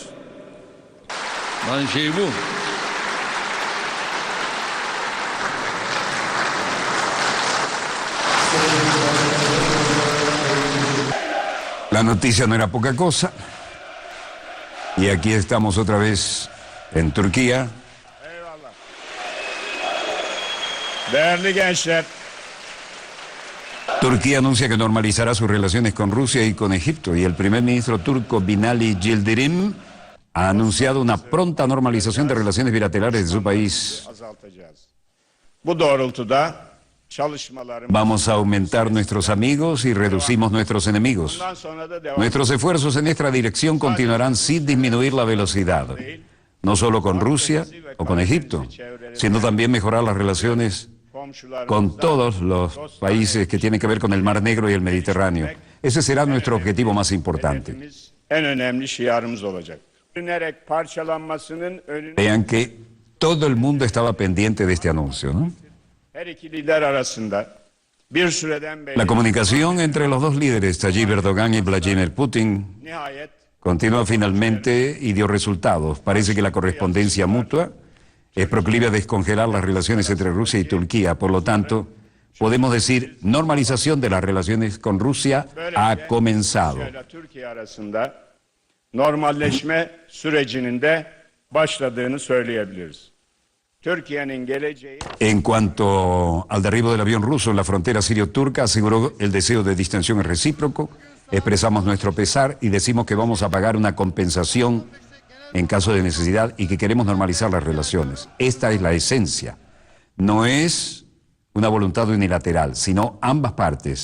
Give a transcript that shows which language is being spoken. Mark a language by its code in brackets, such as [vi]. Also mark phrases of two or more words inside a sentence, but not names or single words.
[es] La noticia no era poca cosa. Y aquí estamos otra vez en Turquía. [tr] Değerli gençler, [es] Turquía anuncia que normalizará sus relaciones con Rusia y con Egipto, y el primer ministro turco Binali Yildirim ha anunciado una pronta normalización de relaciones bilaterales de su país. [tr] azaltacağız. Bu doğrultuda çalışmalarımız [es] Vamos a aumentar nuestros amigos y reducimos nuestros enemigos. [tr] bundan sonra da devam [es] Nuestros esfuerzos en esta dirección continuarán sin disminuir la velocidad, no solo con Rusia o con Egipto, sino también mejorar las relaciones con todos los países que tienen que ver con el Mar Negro y el Mediterráneo. Ese será nuestro objetivo más importante. [tr] hedefimiz, en önemli şiarımız olacak. Bölünerek parçalanmasının önüne [es] Vean que todo el mundo estaba pendiente de este anuncio, ¿no? [tr] her iki lider arasında bir süreden beri [es] La comunicación entre los dos líderes, Tayyip Erdogan y Vladimir Putin, [tr] nihayet [es] continúa finalmente y dio resultados. Parece que la correspondencia mutua es proclive a descongelar las relaciones entre Rusia y Turquía. Por lo tanto, podemos decir, normalización de las relaciones con Rusia ha comenzado. [tr] Rusya ile Türkiye arasında normalleşme sürecinin de başladığını söyleyebiliriz. Türkiye'nin geleceği [es] En cuanto al derribo del avión ruso en la frontera sirio-turca, aseguró el deseo de distensión es recíproco. Expresamos nuestro pesar y decimos que vamos a pagar una compensación en caso de necesidad y que queremos normalizar las relaciones. Esta es la esencia. No es una voluntad unilateral, sino ambas partes.